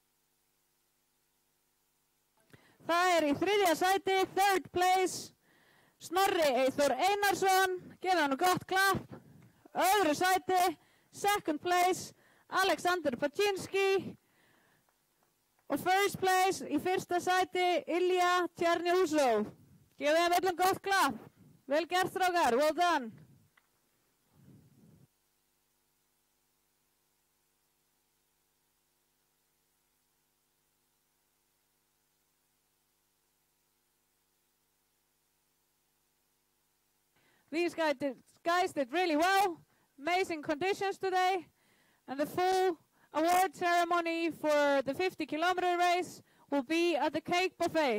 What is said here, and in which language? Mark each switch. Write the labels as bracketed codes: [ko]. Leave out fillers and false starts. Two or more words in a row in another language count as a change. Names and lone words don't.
[is] Það í þriðja sæti, [en] third place, [is] Snorri Eyþór Einarsson, gefið hann gott klapp. Öðru sæti, [en] second place, Alexander Paczynski. Og first place, [is] í fyrsta sæti, Ilja Tjernjúsov. Gefið þeim öllum gott klapp. Vel gert, strákar, [en] well done. These guys did really well. Amazing conditions today. And the full award ceremony for the 50-kilometer race will be at the cake buffet.